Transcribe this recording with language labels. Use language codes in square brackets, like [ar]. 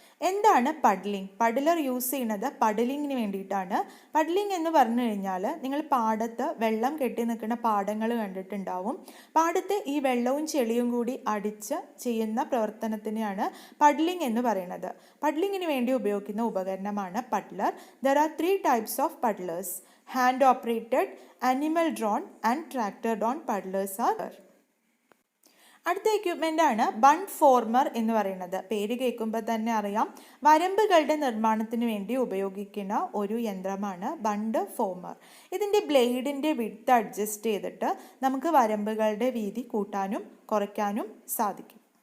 [ml] എന്താണ് പഡ്ലിംഗ്? പഡ്ലർ യൂസ് ചെയ്യുന്നത് പഡ്ലിങ്ങിന് വേണ്ടിയിട്ടാണ്. പഡ്ലിംഗ് എന്ന് പറഞ്ഞു കഴിഞ്ഞാൽ നിങ്ങൾ പാടത്ത് വെള്ളം കെട്ടി നിൽക്കുന്ന പാടങ്ങൾ കണ്ടിട്ടുണ്ടാവും. പാടത്ത് ഈ വെള്ളവും ചെളിയും കൂടി അടിച്ച് ചെയ്യുന്ന പ്രവർത്തനത്തിനെയാണ് പഡ്ലിംഗ് എന്ന് പറയുന്നത്. പഡ്ലിങ്ങിന് വേണ്ടി ഉപയോഗിക്കുന്ന ഉപകരണമാണ് പഡ്ലർ. [en] There are 3 types of paddlers. Hand operated, animal drawn and tractor drawn paddlers are. [ml] അടുത്ത എക്യുപ്മെൻ്റ് ആണ് ബണ്ട് ഫോർമർ എന്ന് പറയുന്നത്. പേര് കേൾക്കുമ്പോൾ തന്നെ അറിയാം, വരമ്പുകളുടെ നിർമ്മാണത്തിന് വേണ്ടി ഉപയോഗിക്കുന്ന ഒരു യന്ത്രമാണ് ബണ്ട് ഫോർമർ. ഇതിൻ്റെ ബ്ലേഡിൻ്റെ വിഡ്ത്ത് അഡ്ജസ്റ്റ് ചെയ്തിട്ട് നമുക്ക് വരമ്പുകളുടെ വീതി കൂട്ടാനും കുറയ്ക്കാനും സാധിക്കും.